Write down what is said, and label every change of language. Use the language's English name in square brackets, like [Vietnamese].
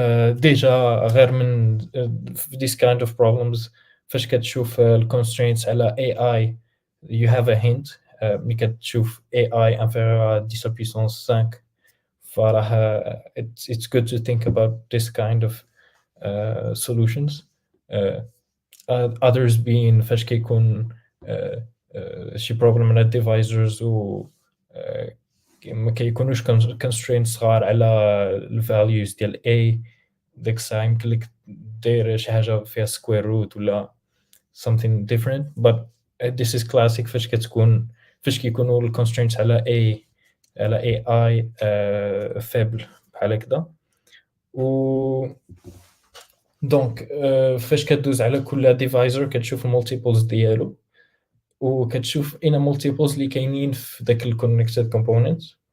[Arabic] ديجا غير من [English] this kind of problems [Arabic] فاش كتشوف [English] constraints [Arabic] على [English] AI you have a hint. [Arabic] ملي كتشوف [English] AI [French] inférieur à 10 à puissance 5 [Arabic] فراه [English] it's good to think about this kind of solutions. [Arabic] Others being فاش كيكون شي problem على divisors و ما كيكونوش constraints صغار على ال values ديال A، ديك الساعة يمكن لك دير شي حاجة فيها square root ولا [English] something different. But this is classic [Arabic] فاش كيكونوا ال [English] constraints [Arabic] على [English] AI [French] faible [Arabic] بحال هكذا. و دونك فاش كدوز على كل divisor كتشوف المولتيبلز ديالو وكتشوف اين مولتيبلز اللي كاينين في داك الكونكتد كومبوننت.